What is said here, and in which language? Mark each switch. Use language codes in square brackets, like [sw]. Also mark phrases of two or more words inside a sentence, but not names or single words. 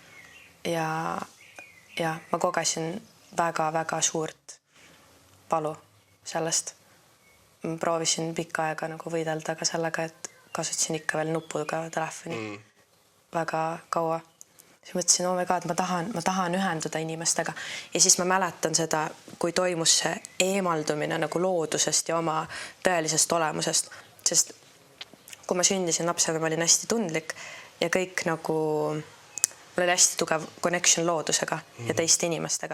[et] Ja ma kogesin väga suurt valu sellest. Ma proovisin pikka aega nagu võidelda ka sellega, et kasutasin ikka veel nupuga telefoni väga kaua. Siis mõtlesin, [en] oh my god, [et] ma tahan ühenduda inimestega. Ja siis ma mäletan seda, kui toimus see eemaldumine nagu loodusest ja oma tõelisest olemusest. Sest kui ma sündisin lapsena, ma olin hästi tundlik ja kõik nagu, mul oli hästi tugev connection loodusega ja teiste inimestega.